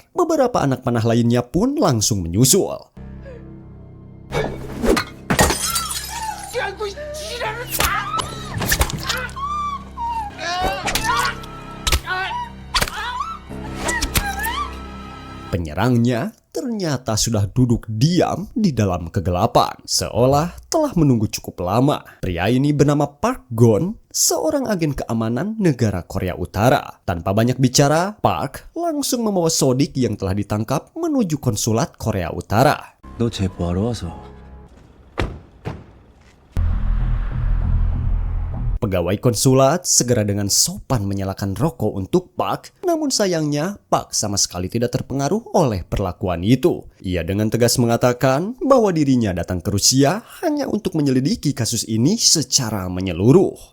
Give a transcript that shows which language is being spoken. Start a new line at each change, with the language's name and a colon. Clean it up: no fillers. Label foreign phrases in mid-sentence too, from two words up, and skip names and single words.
Indonesian: Beberapa anak panah lainnya pun langsung menyusul. Penyerangnya ternyata sudah duduk diam di dalam kegelapan, seolah telah menunggu cukup lama. Pria ini bernama Park Gon, seorang agen keamanan negara Korea Utara. Tanpa banyak bicara, Park langsung membawa Sodik yang telah ditangkap menuju konsulat Korea Utara.
Korean: 너 제보하러 와서
Indonesian: Pegawai konsulat segera dengan sopan menyalakan rokok untuk Park, namun sayangnya Park sama sekali tidak terpengaruh oleh perlakuan itu. Ia dengan tegas mengatakan bahwa dirinya datang ke Rusia hanya untuk menyelidiki kasus ini secara menyeluruh.